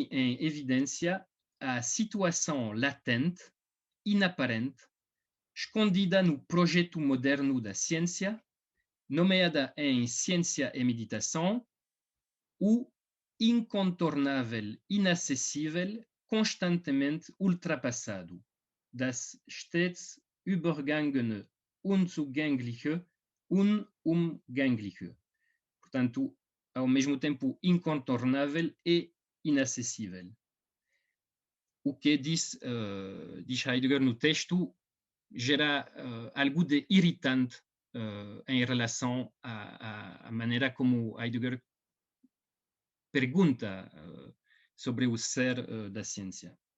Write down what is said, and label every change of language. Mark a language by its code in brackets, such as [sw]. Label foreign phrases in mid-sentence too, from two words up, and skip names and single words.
[pt] em evidência a situação latente, inaparente, escondida no projeto moderno da ciência, nomeada em ciência e meditação, o incontornável, inacessível, constantemente ultrapassado, [de] das stets übergangene, unzugängliche, unumgängliche. [pt] Portanto, ao mesmo tempo incontornável e inacessível. O que diz Heidegger no texto gera algo de irritante em relação à maneira como Heidegger pergunta sobre o ser da ciência.